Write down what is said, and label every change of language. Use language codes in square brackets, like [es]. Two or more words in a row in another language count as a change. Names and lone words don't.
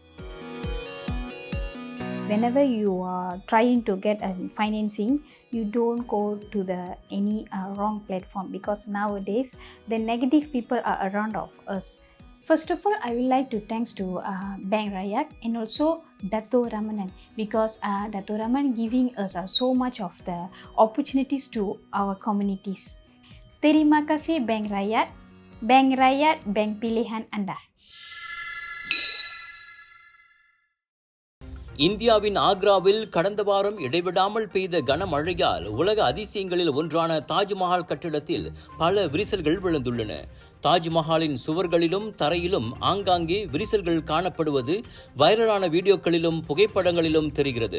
[en] Whenever you are trying to get a financing, you don't go to any wrong platform, because nowadays the negative people are around of us. First of all, I would like to thanks to Bank Rakyat and also Dato Ramanan because Dato Raman giving us so much of the opportunities to our communities. [ms] Terima kasih Bank Rakyat. Bank Rakyat, bank pilihan anda. [ta] இந்தியாவின் ஆக்ராவில் கடந்த வாரம் இடைவிடாமல் பெய்த கனமழையால் உலக அதிசயங்களில் ஒன்றான தாஜ்மஹால் கட்டிடத்தில் பல விரிசல்கள் விழுந்துள்ளன. தாஜ்மஹாலின் சுவர்களிலும் தரையிலும் ஆங்காங்கே விரிசல்கள் காணப்படுவது வைரலான வீடியோக்களிலும் புகைப்படங்களிலும் தெரிகிறது.